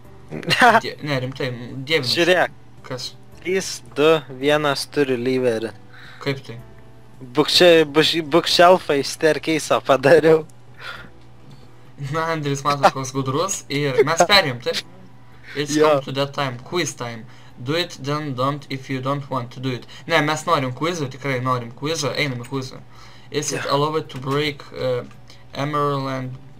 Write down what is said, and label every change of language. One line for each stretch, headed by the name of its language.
Lithuanian: Ne, rimtai, dievinas. Žiūrėk. Kas? 3, 2, 1 turi Liverį. Kaip tai? Bookshelfą iš staircase'o padariau. Na, Andris matos koks gudrus ir mes perėjom, taip?
English: It's come to that time, quiz time. Do it, then don't if you don't want to do it.
Lithuanian: Ne, mes norim quizą, tikrai norim quizą, einam į quizą.
English: Is it allowed to break emerald?